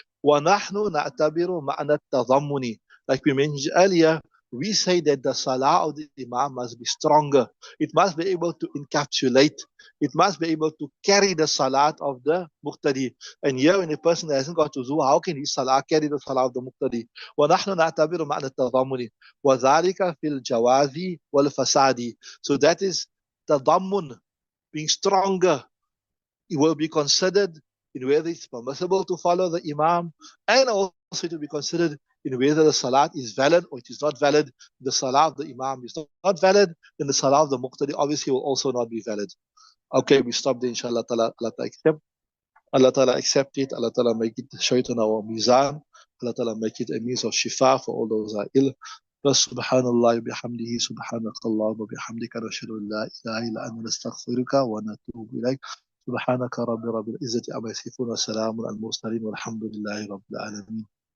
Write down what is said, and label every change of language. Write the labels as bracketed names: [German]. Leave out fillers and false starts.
[Arabic] ونحن نعتبر معنى التضمن, [English] like we mentioned earlier, we say that the salah of the imam must be stronger. It must be able to encapsulate. It must be able to carry the salat of the muqtadi. And here, when a person hasn't got to zuh, how can his salah carry the salah of the muqtadi? [Arabic] ونحن نعتبر معنى التضامن وذلك في الجواز والفساد. [English] So that is tadammun, being stronger. It will be considered in whether it's permissible to follow the imam, and also to be considered in whether the salat is valid or it is not valid. The salah of the imam is not valid, then the salah of the muqtadi obviously will also not be valid. Okay, we stop there, inshallah ta'ala. Allah ta'ala accept. Allah ta'ala accept it. Allah ta'ala make it show it on our mizan. Allah ta'ala make it a means of shifa for all those who are ill. [Arabic] سبحان الله وبحمده سبحانك اللهم وبحمدك نشهد ان لا اله الا انت نستغفرك ونتوب اليك سبحانك رب العزه عما يصفون وسلام على المرسلين والحمد لله رب العالمين.